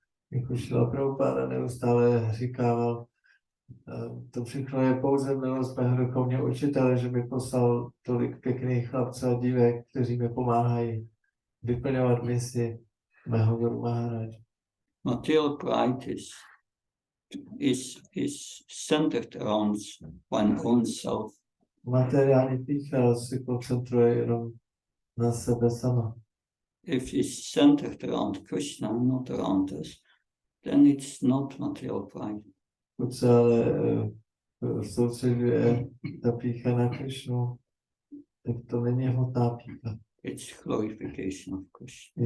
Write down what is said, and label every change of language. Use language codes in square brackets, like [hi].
[cs] Jako Šrila Prabhupada neustále říkával, to všechno je pouze milost mého duchovního učitele, že mi poslal tolik pěkných chlapců a dívek, kteří mi pomáhají vyplňovat misi mého Guru Maharaj. [en] Material pride is is centered around one's own self. [cs] Materiální pýcha se koncentruje jenom na sebe sama. [en] If it's centered around Krishna, not around us, then it's not material pride. [cs] Pokud se ale soustředuje ta pýcha na Krišnu, tak to není hmotná pýcha. [en] It's glorification of Krishna.